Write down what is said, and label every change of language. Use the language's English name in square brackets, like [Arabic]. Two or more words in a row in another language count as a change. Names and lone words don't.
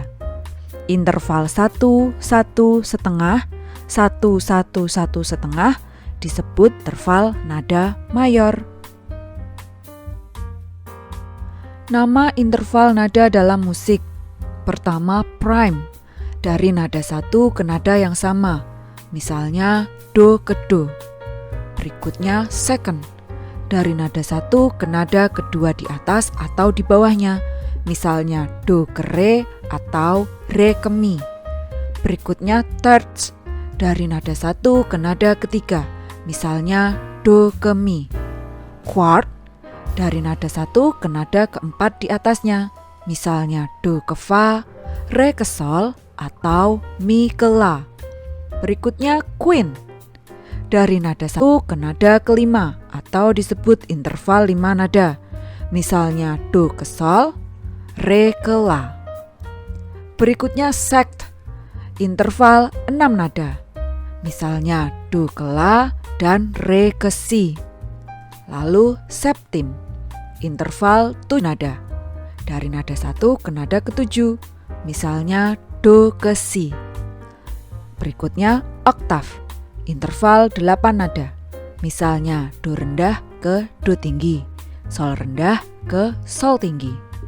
[Indonesian] Interval 1, 1 setengah, 1, 1, 1 setengah disebut interval nada mayor. Nama interval nada dalam musik. Pertama, prime, dari nada 1 ke nada yang sama, misalnya do ke do. Berikutnya second, dari nada 1 ke nada kedua di atas atau di bawahnya, misalnya do ke re atau re ke mi. Berikutnya third, dari nada 1 ke nada ketiga, misalnya do ke mi. Quart, dari nada 1 ke nada keempat di atasnya, misalnya do ke fa, re ke sol, atau mi ke la. Berikutnya quint, dari nada 1 ke nada kelima atau disebut interval 5 nada, misalnya do ke sol, re ke la. Berikutnya sect, interval 6 nada, misalnya do ke la dan re ke si. Lalu septim, interval 7 nada, dari nada 1 ke nada ke-7, misalnya do ke si. Berikutnya oktav, interval 8 nada, misalnya do rendah ke do tinggi, sol rendah ke sol tinggi.